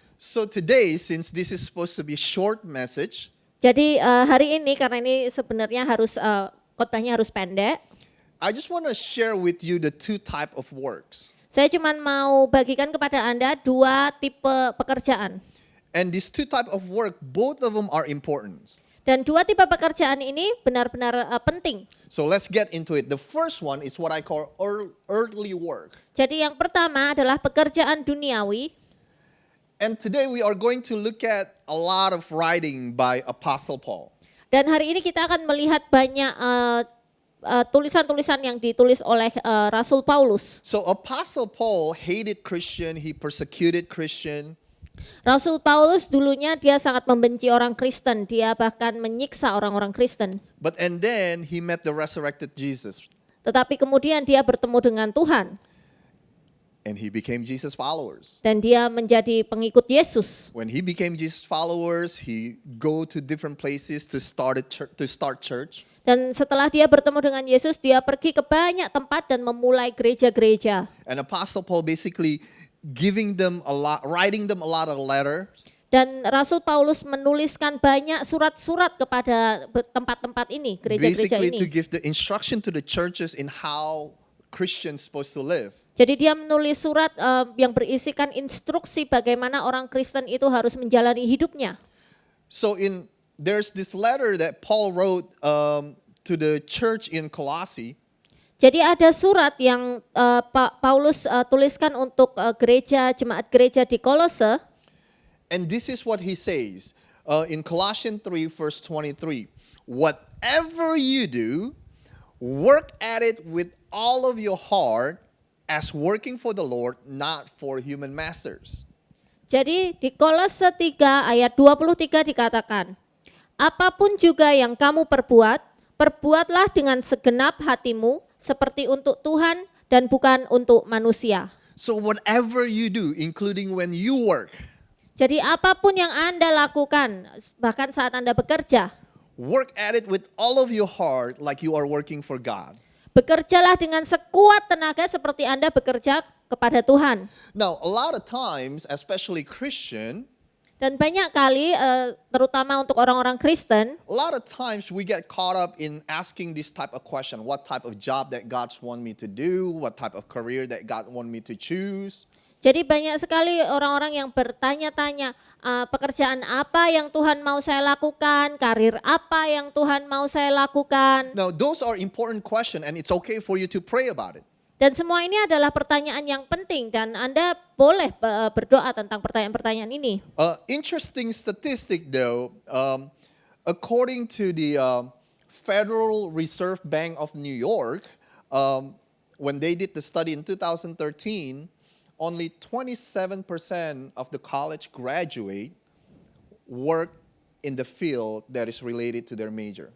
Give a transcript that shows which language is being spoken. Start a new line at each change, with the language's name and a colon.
English: So today, since this is supposed to be a short message,
Indonesian: Jadi hari ini, karena ini sebenarnya khotbahnya harus pendek,
English: I just want to share with you the two type of works.
Indonesian: saya cuma mau bagikan kepada Anda dua tipe pekerjaan.
English: And these two type of work, both of them are important.
Indonesian: Dan dua tipe pekerjaan ini benar-benar penting.
English: So let's get into it. The first one is what I call earthly work.
Indonesian: Jadi yang pertama adalah pekerjaan duniawi.
English: And today we are going to look at a lot of writing by Apostle Paul.
Indonesian: Dan hari ini kita akan melihat banyak tulisan-tulisan yang ditulis oleh Rasul Paulus.
English: So Apostle Paul hated Christian, he persecuted Christian.
Indonesian: Rasul Paulus dulunya dia sangat membenci orang Kristen, dia bahkan menyiksa orang-orang Kristen.
English: And then he met the resurrected Jesus.
Indonesian: Tetapi kemudian dia bertemu dengan Tuhan.
English: And he became Jesus followers.
Indonesian: Dan dia menjadi pengikut Yesus.
English: When he became Jesus followers, he go to different places to start church.
Indonesian: Dan setelah dia bertemu dengan Yesus, dia pergi ke banyak tempat dan memulai gereja-gereja.
English: And Apostle Paul basically writing them a lot of letters.
Indonesian: Dan Rasul Paulus menuliskan banyak surat-surat kepada tempat-tempat ini, gereja-gereja
English: Basically
Indonesian: ini.
English: to give the instruction to the churches in how Christians supposed to live.
Indonesian: Jadi dia menulis surat yang berisikan instruksi bagaimana orang Kristen itu harus menjalani hidupnya.
English: So there's this letter that Paul wrote to the church in Colossae.
Indonesian: Jadi ada surat yang Paulus tuliskan untuk jemaat gereja di Kolose.
English: And this is what he says in Colossians 3 verse 23. Whatever you do, work at it with all of your heart as working for the Lord, not for human masters.
Indonesian: Jadi di Kolose 3 ayat 23 dikatakan, apapun juga yang kamu perbuatlah dengan segenap hatimu, seperti untuk Tuhan dan bukan untuk manusia.
English: So whatever you do, including when you work,
Indonesian: jadi apapun yang Anda lakukan, bahkan saat Anda bekerja,
English: work at it with all of your heart like you are working for God.
Indonesian: Bekerjalah dengan sekuat tenaga seperti Anda bekerja kepada Tuhan.
English: Now, a lot of times, especially Christian,
Indonesian: dan banyak kali, terutama untuk orang-orang Kristen,
English: a lot of times we get caught up in asking this type of question. What type of job that God want me to do? What type of career that God want me to choose?
Indonesian: Jadi banyak sekali orang-orang yang bertanya-tanya, pekerjaan apa yang Tuhan mau saya lakukan, karir apa yang Tuhan mau saya lakukan.
English: Now, those are important questions, and it's okay for you to pray about it.
Indonesian: Dan semua ini adalah pertanyaan yang penting dan Anda boleh berdoa tentang pertanyaan-pertanyaan ini.
English: Interesting statistic, though. According to the Federal Reserve Bank of New York, when they did the study in 2013, only 27% of the college graduate work in the field that is related to their major.